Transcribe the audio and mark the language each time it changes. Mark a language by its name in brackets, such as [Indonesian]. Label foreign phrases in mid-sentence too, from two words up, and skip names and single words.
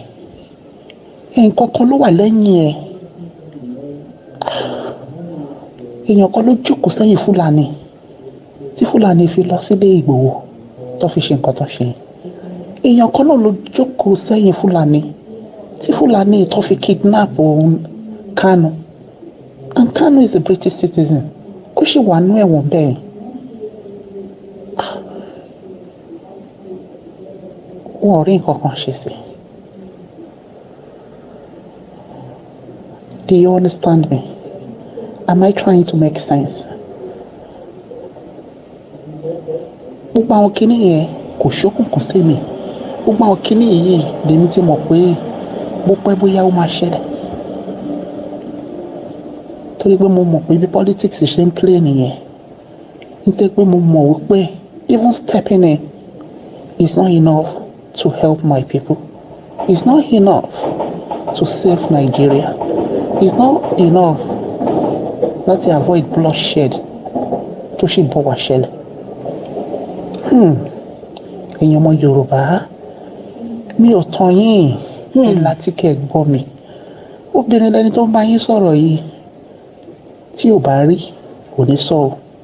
[Yoruba] Nǹkan kan ló wà lẹ́yìn ẹ̀. Èèyàn kan ló jókòó sẹ́yìn Fúlàní tí Fúlàní fi lọ sílé Ìgbòho tó fi ṣe nǹkan tó ṣe. Èèyàn kan náà ló jókòó sẹ́yìn Fúlàní tí Fúlàní tó fi kidnap Kanu. [English] And Kanu is a British citizen. [Yoruba] Ó sì wà nú ẹ̀wọ̀n bẹ́ẹ̀. wọn ò rí nǹkan kan ṣe sí. [English] Do you understand me? Am I trying to make sense? [Yoruba] Gbogbo àwọn kinní yẹn kò ṣókùnkùn sí mi. Gbogbo àwọn kinní yìí lèmi ti mọ̀ pé bó pẹ́ bóyá ó máa ṣẹlẹ̀. Torí pé mo mọ̀ pé bí politics ṣe ń play nìyẹn. Nítorí pé mo mọ̀ wípé [English] even stepping in is not enough to help my people. It's not enough to save Nigeria. It's not enough [Yoruba] láti [English] avoid bloodshed [Yoruba] tó ṣì bọ̀ wá ṣẹlẹ̀. Ẹ̀yin ọmọ Yorùbá mi ò tàn yín láti kẹ́ gbọ́ mi. Obìnrin lẹni tó ń bá yín sọ̀rọ̀ yìí tí ò bá rí kò ní sọ o.